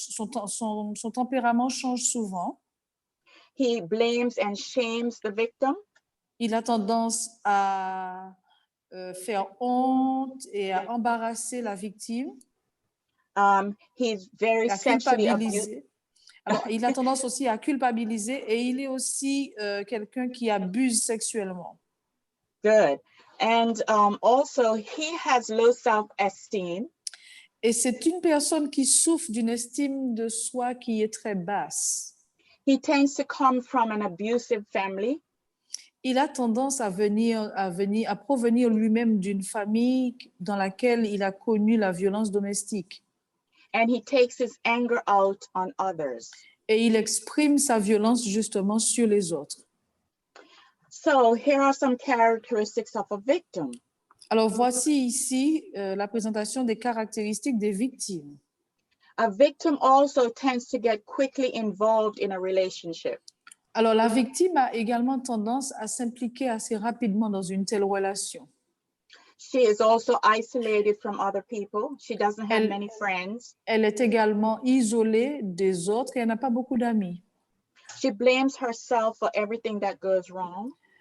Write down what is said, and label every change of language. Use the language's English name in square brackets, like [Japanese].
[French] Son tempérament change souvent. [English] He blames and shames the victim. [French] Il a tendance à faire honte et à embarrasser la victime. [English] He's very [French] À [English] sexually [French] culpabiliser. Alors, il a tendance aussi à culpabiliser et il est aussi quelqu'un qui abuse sexuellement. [English] Good. And also, he has low self-esteem. [French] Et c'est une personne qui souffre d'une estime de soi qui est très basse. [English] He tends to come from an abusive family. [French] Il a tendance à provenir lui-même d'une famille dans laquelle il a connu la violence domestique. [English] And he takes his anger out on others. [French] Et il exprime sa violence justement sur les autres. [English] So here are some characteristics of a victim. [French] Alors voici ici la présentation des caractéristiques des victimes. [English] A victim also tends to get quickly involved in a relationship. [French] Alors la victime a également tendance à s'impliquer assez rapidement dans une telle relation. [English] She is also isolated from other people. She doesn't have many friends. [French] Elle est également isolée des autres et elle n'a pas beaucoup d'amis. [English] She blames herself for everything that goes wrong.